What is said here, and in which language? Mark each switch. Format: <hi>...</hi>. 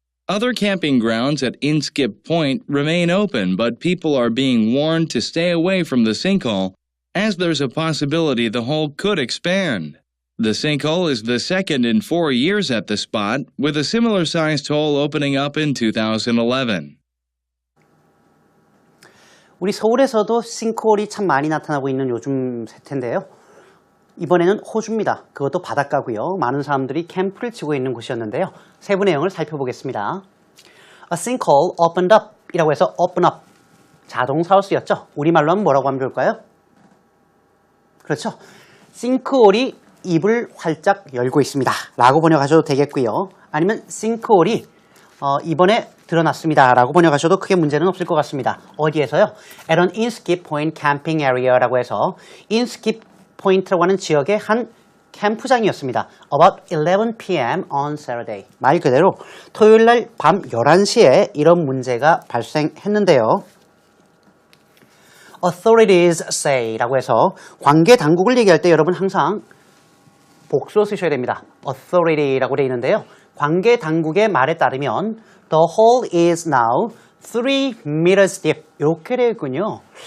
<en>Other camping grounds at Inskip Point remain open, but people are being warned to stay away from the sinkhole, as there's a possibility the hole could expand. The sinkhole is the second in 4 years at the spot, with a similar-sized hole opening up in 2011.</en> <ko>우리 서울에서도 싱크홀이 참 많이 나타나고 있는 요즘 세태인데요. 이번에는 호주입니다. 그것도 바닷가고요. 많은 사람들이 캠프를 치고 있는 곳이었는데요. 세부 내용을 살펴보겠습니다.</ko> <en>A sinkhole opened up</en> <ko>이라고 해서</ko> <en>open up,</en> <ko>자동사로 쓰였죠. 우리말로 하면 뭐라고 하면 좋을까요? 그렇죠. 싱크홀이 입을 활짝 열고 있습니다 라고 번역하셔도 되겠고요. 아니면 싱크홀이 이번에 드러났습니다 라고 번역하셔도 크게 문제는 없을 것 같습니다. 어디에서요?</ko> <en>At an Inskip Point camping area</en> <ko>라고 해서 Inskip Point라고 하는 지역의 한 캠프장이었습니다.</ko> <en>About 11 p.m. on Saturday.</en> <ko>말 그대로 토요일 날 밤 11시에 이런 문제가 발생했는데요.</ko> <en>Authorities say</en> <ko>라고 해서 관계 당국을 얘기할 때 여러분 항상 복수어 쓰셔야 됩니다. authority라고 되어 있는데요. 관계 당국의 말에 따르면</ko> <en>the hole is now 3 meters deep</en> <ko>이렇게 되어 있군요.</ko>